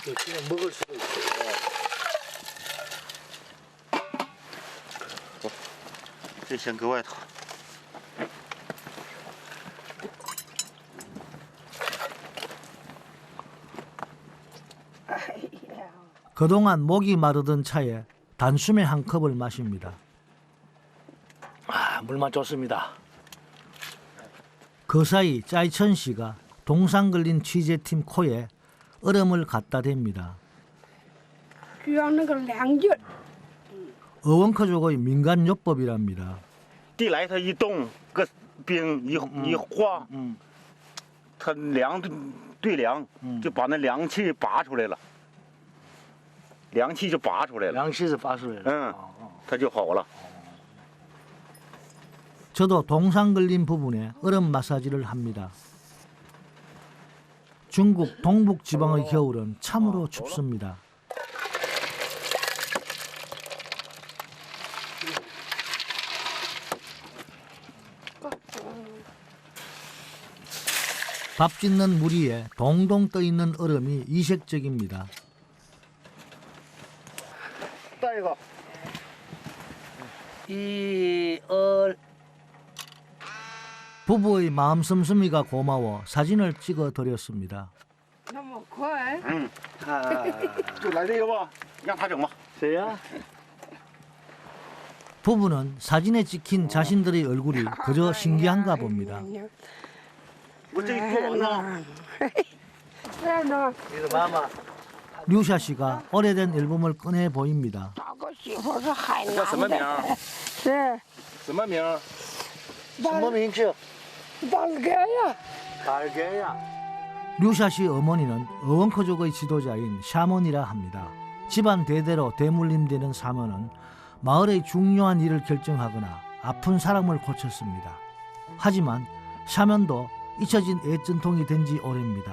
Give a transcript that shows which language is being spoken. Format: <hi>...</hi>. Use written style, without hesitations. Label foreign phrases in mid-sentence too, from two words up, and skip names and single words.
<ko>그냥 먹을 수도 있어요.</ko> <zh>这先搁外头。</zh> <ko>그동안 목이 마르던 차에 단숨에 한 컵을 마십니다. 아, 물만 좋습니다. 그 사이 짜이천 씨가 동상 걸린 취재팀 코에 얼음을 갖다 댑니다.</ko> <zh>需要那个凉劲儿。</zh> <ko>어원커족의 민간요법이랍니다.</ko> <zh>地来它一动，搁冰一化，它凉对凉，就把那凉气拔出来了，凉气就拔出来了，</zh> <ko>양식에서 빠져요.</ko> <zh>它就好了。</zh> <ko>저도 동상 걸린 부분에 얼음 마사지를 합니다. 중국 동북 지방의 겨울은 참으로 춥습니다. 밥 짓는 물 위에 동동 떠 있는 얼음이 이색적입니다.</ko> <zh>再一个，</zh> <ko>부부의 마음 씀씀이가 고마워 사진을 찍어 드렸습니다.</ko> <zh>那么快？就来这个吧，让他整吧。谁呀？</zh> <ko>부부는 사진에 찍힌 자신들의 얼굴이 그저 신기한가 봅니다.</ko> <zh>我这做完了，这呢，</zh> <ko>이거 마마. 류샤 씨가 오래된 앨범을 꺼내 보입니다.</ko> <zh>找个媳妇是海叫什么名？南的，是什么名？什么名字？</zh> <ko>달개야. 달개야. 류샤 씨 어머니는 어원커족의 지도자인 샤먼이라 합니다. 집안 대대로 대물림되는 사먼은 마을의 중요한 일을 결정하거나 아픈 사람을 고쳤습니다. 하지만 샤먼도 잊혀진 애전통이 된 지 오래입니다.</ko>